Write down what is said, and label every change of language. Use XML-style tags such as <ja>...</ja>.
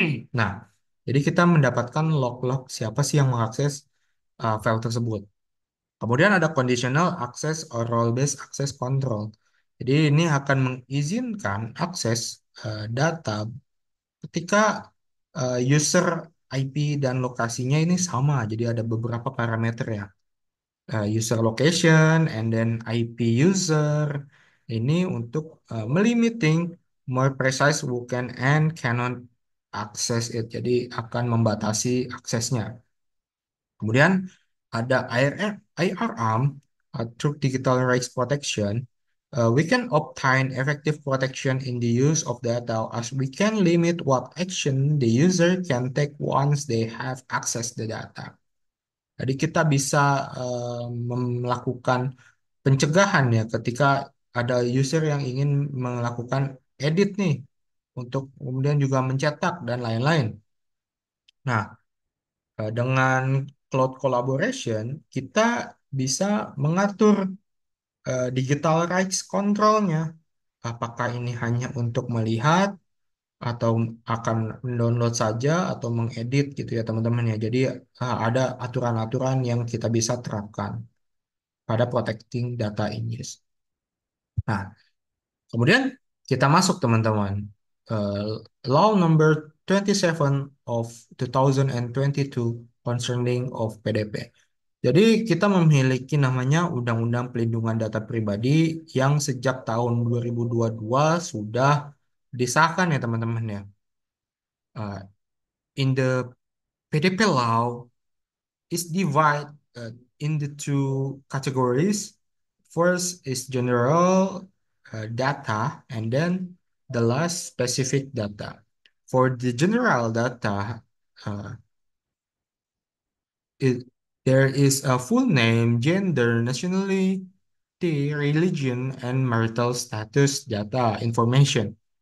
<id>Nah, jadi kita mendapatkan log-log siapa sih yang mengakses file tersebut. Kemudian ada conditional access or role-based access control. Jadi ini akan mengizinkan akses data ketika user IP dan lokasinya ini sama. Jadi ada beberapa parameter ya.</id> <en>User location and then IP user.</en> <id>Ini untuk melimiting</id> <en>more precise who can and cannot access it.</en> <id>Jadi akan membatasi aksesnya. Kemudian ada IRM, Through Digital Rights Protection.</id> <en>We can obtain effective protection in the use of data as we can limit what action the user can take once they have access the data.</en> <id>Jadi kita bisa melakukan pencegahan ya ketika ada user yang ingin melakukan edit nih untuk kemudian juga mencetak dan lain-lain. Nah, dengan cloud collaboration, kita bisa mengatur digital rights controlnya. Apakah ini hanya untuk melihat atau akan mendownload saja atau mengedit gitu ya teman-teman ya. Jadi ada aturan-aturan yang kita bisa terapkan pada protecting data ini. Nah, kemudian kita masuk teman-teman.</id> <en>Eh, Law number 27 of 2022 concerning of PDP.</en> <id>Jadi kita memiliki namanya Undang-Undang Pelindungan Data Pribadi yang sejak tahun 2022 sudah disahkan ya teman-teman ya.</id> <en>Uh, in the PDP law is divided into two categories. First is general data, and then the last specific data. For the general data, uh, it, there is a full name, gender, nationality, religion, and marital status data information.</en>